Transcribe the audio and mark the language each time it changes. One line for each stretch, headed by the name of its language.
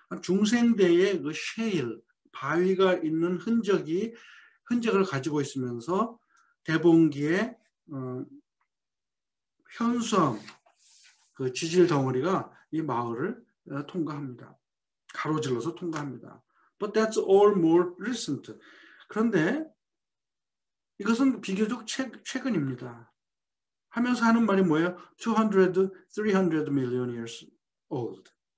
Korean: 중생대에 그 셰일 바위가 있는 흔적을 가지고 있으면서 대봉기에 현수암 그 지질 덩어리가 이 마을을 통과합니다. 가로질러서 통과합니다.
English: But that's all more recent.
Korean: 그런데 이것은 비교적 최근입니다. 하면서 하는 말이 뭐예요?
English: 200, 300 million years old.